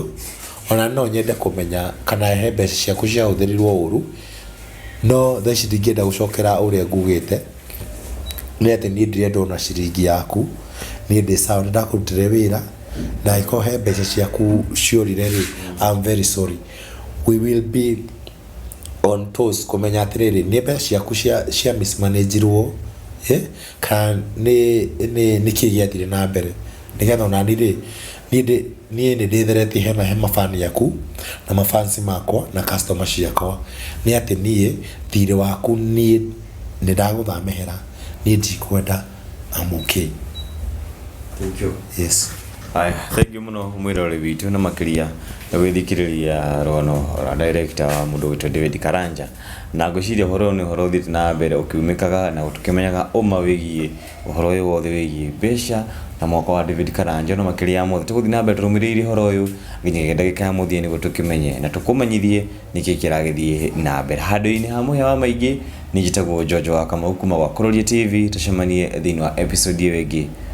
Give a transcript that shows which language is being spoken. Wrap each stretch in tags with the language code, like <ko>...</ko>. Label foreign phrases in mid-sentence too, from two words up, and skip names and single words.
<ki>Ona no nyende kũmenya kana he mbeca ciaku ciahũthĩrirwo ũru no thaa ici ndingĩenda gũcokera ũrĩa ngugĩte nĩ atĩ niĩ ndirenda ona ciringi yaku. Niĩ ndĩ sawa nĩ ndakũrutire wĩra na ĩkorwo he mbeca ciaku ciorire rĩ</ki> <en>I'm very sorry. We will be on toes</en> <ki>kũmenya atĩrĩrĩ nĩ mbeca ciaku cia mismanagirwo kana nĩ kĩĩ gĩathire na mbere nĩgetha ona niĩ nĩ ndĩtheretie he mafani yaku na mafansi makwa na customer ciakwa nĩ atĩ niĩ thirĩ waku niĩ nĩ ndagũthamehera niĩ ndikwenda</ki> <en>I'm okay. Thank you. Yes. Thank you</en> <ki>muno mwirore witu na makiria na gwithikiriria rono ra director wa mundu witwa David Karanja na ngociria horo ni horo thiti na mbere ukiumikaga na tukimenyaga uma wigie horo uyu wothe wigie mbeca na mwako wa David Karanja no makiria mothe tuguthi na mbere rumiririe horo uyu nginya ndagika ya muthie ni gutukimenye na tukumenyithie niki kiragithie na mbere handu-ini ha muhia wa maingi ni njitagwo Jojo wa KARANJA kuma gwa Kuroria TV tucemanie thini wa episode iyo ingi.</ki>